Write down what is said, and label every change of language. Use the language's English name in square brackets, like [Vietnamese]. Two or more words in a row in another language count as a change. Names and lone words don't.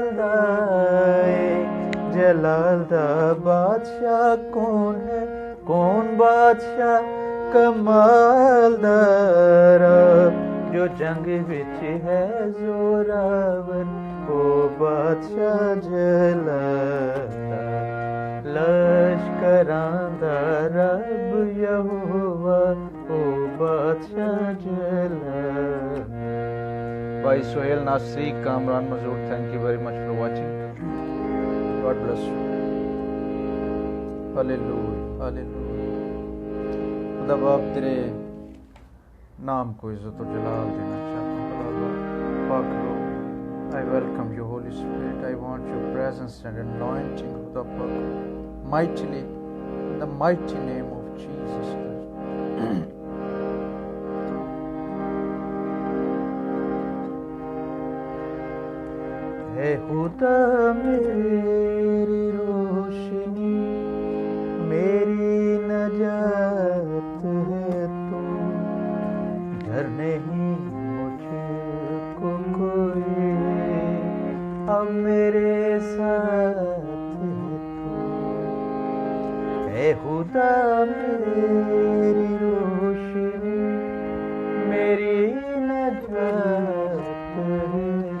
[Punjabi] دا، اے جلال دا بادشاہ کون ہے، کون بادشاہ کمال دا، رب جو جنگ وچ ہے زوراور او بادشاہ جلال دا، لشکراں دا رب یہوہ او بادشاہ جلال۔ بھائی سہیل ناصری، کامران مزور، [English] thank you very much for watching. God bless you. Hallelujah, hallelujah. [Urdu] خدا باپ تیرے نام کو عزت و جلال دینا چاہتا ہوں خدا باپ، پاک لو، [English] I welcome you Holy Spirit. I want your presence and anointing [Urdu] خدا پاک [English] mightily in the mighty name of Jesus Christ. [Urdu] اے خدا میری روشنی، میری نجات ہے تو، ڈر نہیں مجھ کو کوئی، اب میرے ساتھ ہے تو، اے خدا میری روشنی، میری نجات ہے،